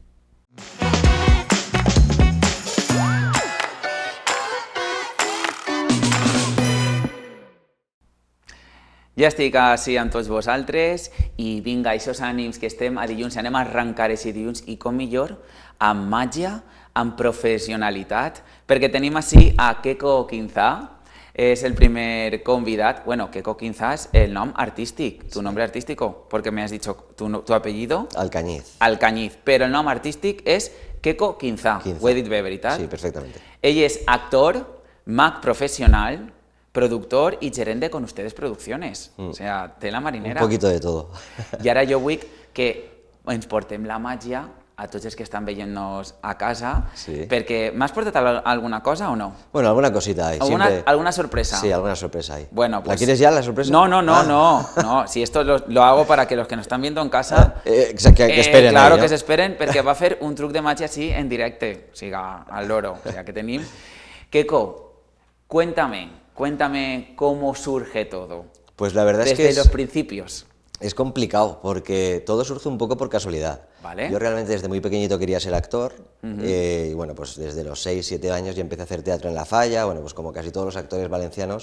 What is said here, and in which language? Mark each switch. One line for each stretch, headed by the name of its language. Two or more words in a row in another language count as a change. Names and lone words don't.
Catalan: Ja estic així amb tots vosaltres i vinga, aquests ànims que estem a dilluns, anem a arrencar aquest dilluns i com millor, amb màgia, amb professionalitat, perquè tenim així a Queco Quinzà, és el primer convidat. Bueno, Queco Quinzà és el nom artístic,
Spanish: tu nombre artístico, porque me has dicho tu apellido. Alcañiz.
Catalan: Alcañiz, però el nom artístic és Queco Quinzà, ho he dit bé, veritat?
Spanish: Sí, perfectamente.
Catalan: Ell és actor, mag professional, productor
Spanish: y gerente
Catalan: con ustedes producciones.
Spanish: O sea, tela marinera. Un poquito de todo.
Catalan: I ara jo vull que ens portem la màgia a tots els que estan veient-nos a casa, perquè m'has portat alguna cosa o no?
Spanish: Bueno, alguna cosita hay. ¿Alguna sorpresa? Sí, alguna sorpresa hay. Bueno, pues... ¿La quieres ya, la sorpresa? No. Si esto lo hago para que los que nos están viendo en casa... que esperen. Claro, ahí, ¿no?
Catalan: que s'esperen, perquè va a fer un truc de màgia así en directe, o sigui, al loro,
Spanish: o sea,
Catalan: que tenim.
Spanish: Queco, cuéntame. Cuéntame cómo surge todo. Pues la verdad es que Desde los principios. es complicado, porque todo surge un poco por casualidad. Vale. Yo realmente desde muy pequeñito quería ser actor, y bueno, pues desde los 6, 7 años ya empecé a hacer teatro en La Falla, bueno, pues como casi todos los actores valencianos,